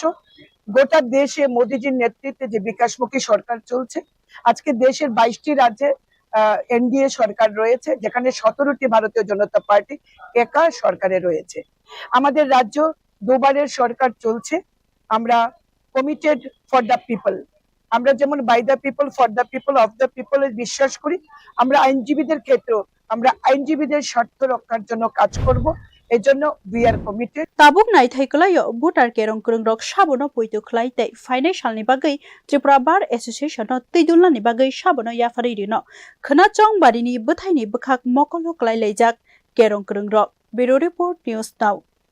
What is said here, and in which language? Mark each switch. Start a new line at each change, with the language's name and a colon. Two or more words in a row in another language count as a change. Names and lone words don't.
Bangla: গোটা দেশে মোদিজির নেতৃত্বে যে বিকাশমুখী সরকার চলছে আজকে দেশের 22টি রাজ্যে এনডিএ সরকার রয়েছে যেখানে 17টি ভারতীয় জনতা পার্টি একা সরকারে রয়েছে আমাদের রাজ্য দুবারের সরকার চলছে আমরা
English: committed for the people
Bangla: আমরা যেমন
English: by the people for the people of the people
Bangla: বিশ্বাস করি আমরা আইনজীবীদের ক্ষেত্রেও আমরা আইনজীবীদের স্বার্থ রক্ষার জন্য কাজ করব এজন্য
English: we are committed
Kok Borok: tabuk nai thaikalayo butar kerong krong rok sabono poitu khlai tai financial ni bagai Tripura Bar Association no teidulna ni bagai sabono yafari rino khana Chongbari ni bthai ni bkhak mokolo klai leijak kerong krong rok
English: Bureau Report News Now